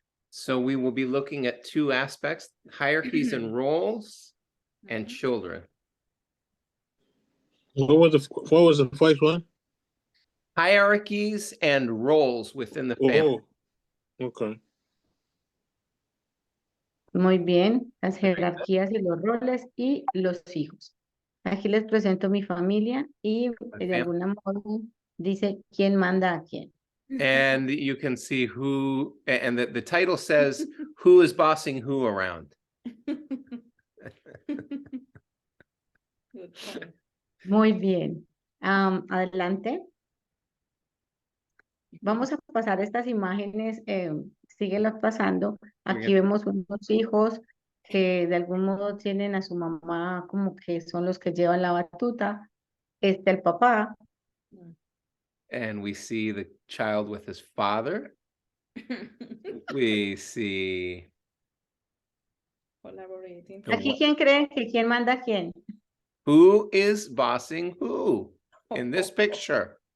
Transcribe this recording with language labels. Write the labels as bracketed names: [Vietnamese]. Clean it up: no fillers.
[English] So we will be looking at two aspects, hierarchies and roles and children. What was the first one? Hierarchies and roles within the family. Oh, okay. [Spanish] Muy bien, las jerarquías y los roles y los hijos. Aquí les presento mi familia y de alguna modo dice quién manda a quién. [English] And you can see who, and the title says, who is bossing who around? Good point. [Spanish] Muy bien. Adelante. Vamos a pasar estas imágenes, síguelas pasando. Aquí vemos unos hijos que de algún modo tienen a su mamá como que son los que llevan la batuta. El papá. [English] And we see the child with his father. We see. Collaborating. [Spanish] Aquí, ¿quién cree que quién manda a quién? [English] Who is bossing who in this picture?